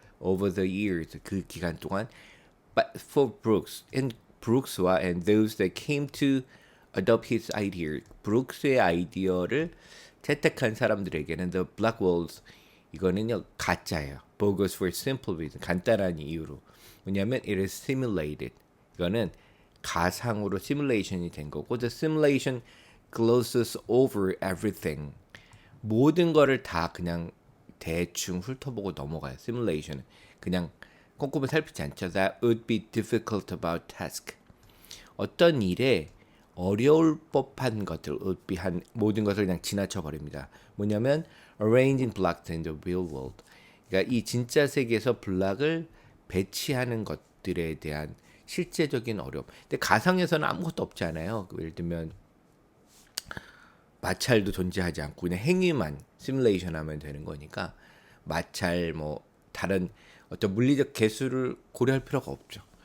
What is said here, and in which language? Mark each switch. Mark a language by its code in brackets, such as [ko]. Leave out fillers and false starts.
[en] Over the years [ko] 그 기간 동안, [en] but for Brooks and Brooks와 and those that came to adopt his idea, [ko] 브룩스의 아이디어를 채택한 사람들에게는 [en] the black walls [ko] 이거는요 가짜예요. [en] bogus for simple reason [ko] 간단한 이유로 뭐냐면 [en] it is simulated [ko] 이거는 가상으로 시뮬레이션이 된 거고 [en] the simulation glosses over everything [ko] 모든 거를 다 그냥 대충 훑어보고 넘어가요. 시뮬레이션은 그냥 꼼꼼히 살피지 않죠. [en] That would be difficult about task. [ko] 어떤 일에 어려울 법한 것들, would be 한 모든 것을 그냥 지나쳐 버립니다. [en] 뭐냐면 arranging blocks in the real world. [ko] 그러니까 이 진짜 세계에서 블락을 배치하는 것들에 대한 실제적인 어려움. 근데 가상에서는 아무것도 없지 않아요. 예를 들면 마찰도 존재하지 않고 그냥 행위만 시뮬레이션 하면 되는 거니까 마찰 뭐 다른 어떤 물리적 개수를 고려할 필요가 없죠.